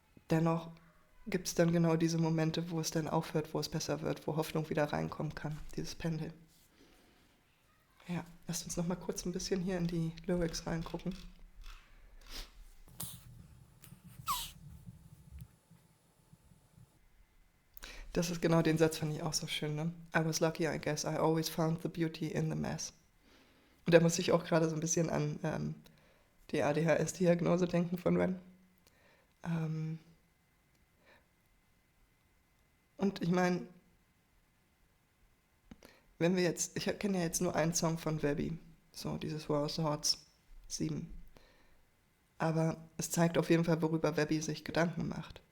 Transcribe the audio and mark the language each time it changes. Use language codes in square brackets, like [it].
[de] Dennoch gibt es dann genau diese Momente, wo es dann aufhört, wo es besser wird, wo Hoffnung wieder reinkommen kann, dieses Pendel. Ja, lasst uns noch mal kurz ein bisschen hier in die Lyrics reingucken. Das ist genau den Satz, fand ich auch so schön, ne? [en] I was lucky, I guess, I always found the beauty in the mess. [de] Und da muss ich auch gerade so ein bisschen an die ADHS-Diagnose denken von Ren. Und ich meine, wenn wir jetzt, ich kenne ja jetzt nur einen Song von Webby, so dieses War of Swords 7. Aber es zeigt auf jeden Fall, worüber Webby sich Gedanken macht.